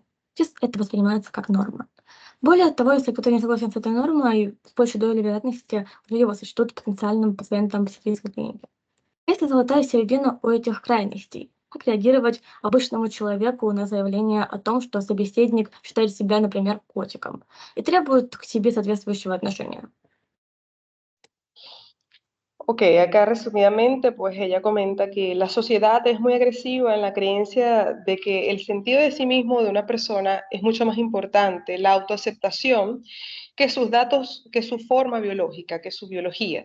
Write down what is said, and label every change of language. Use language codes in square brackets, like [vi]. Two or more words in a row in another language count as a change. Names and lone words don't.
[ru] Сейчас это воспринимается как норма. Более того, если кто-то не согласен с этой нормой, с большей долей вероятности уже его сочтут потенциальным пациентом психиатрической клиники. Есть ли золотая середина у этих крайностей? Как реагировать обычному человеку на заявление о том, что собеседник считает себя, например, котиком и требует к себе соответствующего отношения? [es] Ok, acá resumidamente, pues ella comenta que la sociedad es muy agresiva en la creencia de que el sentido de sí mismo de una persona es mucho más importante, la autoaceptación, que sus datos, que su forma biológica, que su biología.